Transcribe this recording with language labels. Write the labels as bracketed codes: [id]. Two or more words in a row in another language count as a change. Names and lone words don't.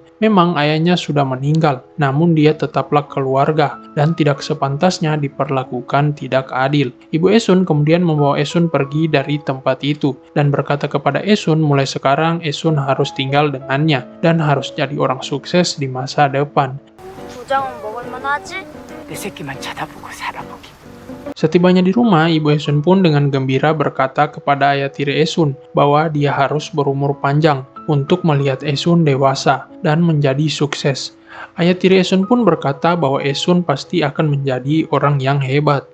[id] Memang ayahnya sudah meninggal, namun dia tetaplah keluarga dan tidak sepantasnya diperlakukan tidak adil. Ibu Esun kemudian membawa Esun pergi dari tempat itu dan berkata kepada Esun, mulai sekarang Esun harus tinggal dengannya dan harus jadi orang sukses di masa depan. [ko] 부장은 먹을만 하지? 내 새끼만 쳐다보고 살아보기. [id] Setibanya di rumah, Ibu Esun pun dengan gembira berkata kepada ayah tiri Esun bahwa dia harus berumur panjang untuk melihat Esun dewasa dan menjadi sukses. Ayah tiri Esun pun berkata bahwa Esun pasti akan menjadi orang yang hebat.